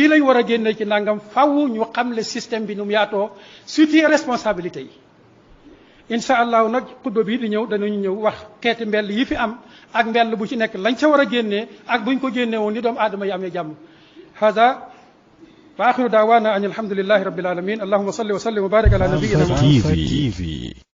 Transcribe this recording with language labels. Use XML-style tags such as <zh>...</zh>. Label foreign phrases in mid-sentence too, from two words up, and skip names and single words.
<wo>lañ war a génnee ci nangam faw ñu xam</wo> <fr>le système</fr> <wo>bi nu mu yaatoo</wo> <fr>situer responsabilité</fr> <wo>yi</wo> <ar>إن شاء الله</ar> <wo>nag xutba bii di ñëw danañu ñëw wax xeeti mbell yi fi am ak mbell bu ci nekk lañ ca war a génnee ak buñ ko génnee woon ni doomu aadama yi amee jàmm hada</wo> <ar>وآخر دعوانا أن الحمد لله رب العالمين اللهم صل وسلم وبارك على نبينا محمد.</ar>